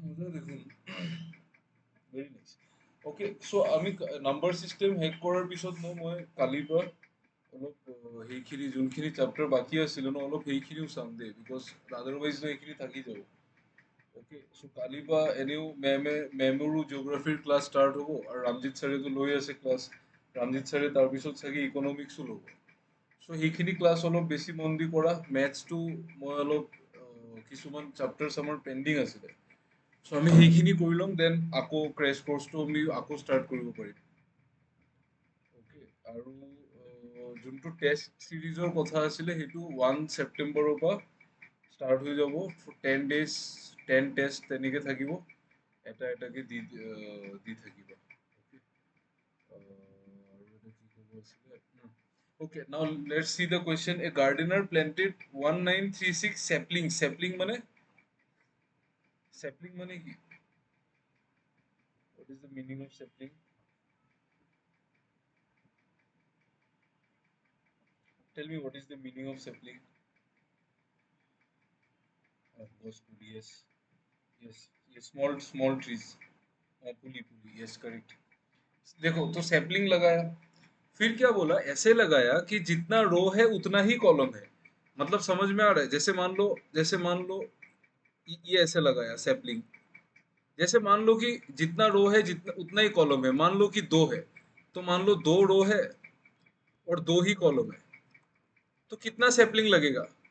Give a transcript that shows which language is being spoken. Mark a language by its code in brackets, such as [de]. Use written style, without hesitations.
[hi] मुझे [bn] দেখুন, [en] very nice. Okay, so [as] আমি নাম্বাৰ চিষ্টেম হেক কৰাৰ পিছত মই কালিৰ পৰা অলপ সেইখিনি যোনখিনি চেপ্টাৰ বাকী আছিল ন, অলপ সেইখিনিও চাম দেই, বিকজ আদাৰৱাইজ সেইখিনি থাকি যাব। ওকে, চ' কালিৰ পৰা এনেও মেমৰো জিঅ'গ্ৰাফীৰ ক্লাছ ষ্টাৰ্ট হ'ব, আৰু ৰামজিত ছাৰেতো লৈ আছে ক্লাছ, ৰামজিত ছাৰে তাৰপিছত চাগে ইকনমিক্সো ল'ব। চ' সেইখিনি ক্লাছ অলপ বেছি মন দি কৰা, মেথছটো মই অলপ কিছুমান চেপ্টাৰ্ছ আমাৰ পেণ্ডিং আছিলে, চ' আমি সেইখিনি কৰি ল'ম, দেন আকৌ ক্ৰেছ কৰ্চটো আমি আকৌ ষ্টাৰ্ট কৰিব পাৰিম। অ'কে, আৰু যোনটো টেষ্ট চিৰিজৰ কথা আছিলে সেইটো 1 ছেপ্টেম্বৰৰ পৰা ষ্টাৰ্ট হৈ যাব, 10 ডেইজ, 10 টেষ্ট তেনেকে থাকিব, এটা এটাকে দি থাকিব। অ'কে, আৰু এটা কি ক'ব আছিলে, [en] okay, now let's see the question. A gardener planted 1936 sapling. Sapling [as] মানে কি? [en] What is the meaning of sapling? Tell me what is the meaning of sapling? Of course, pulley. Yes, yes, yes. Small trees. Pulley, yes, correct. [hi] देखो, तो sapling लगाया, फिर क्या बोला, ऐसे लगाया कि जितना रो है उतना ही कॉलम है, मतलब समझ में आ रहा है? जैसे मान लो ये ऐसे लगाया सैपलिंग। जैसे मान लो कि जितना रो है जितना उतना ही कॉलम है, मान लो कि दो है, तो मान लो दो रो है और दो ही कॉलम है, तो कितना सैपलिंग लगेगा?